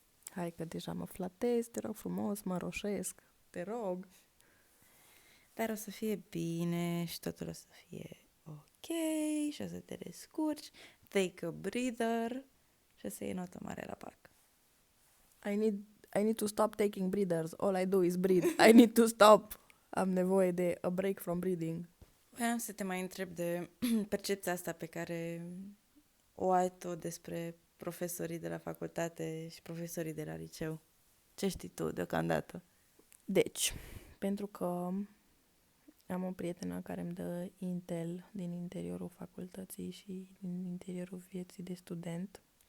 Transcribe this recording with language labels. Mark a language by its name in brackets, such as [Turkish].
[Romanian] Hai că deja mă flatez, te rog frumos, mă roșesc, te rog. Dar o să fie bine și totul o să fie ok și o să te descurci. [English] Take a breather [Romanian] și o să iei notă mare la BAC. [English] I need to stop taking breathers. All I do is breathe. I need to stop. [Romanian] Am nevoie de [English] a break from breathing. [Romanian] Voiam să te mai întreb de percepția asta pe care o ai tu despre profesorii de la facultate și profesorii de la liceu. Ce știi tu deocamdată? Deci, pentru că am o prietenă care îmi dă intel din interiorul facultății și din interiorul vieții de student.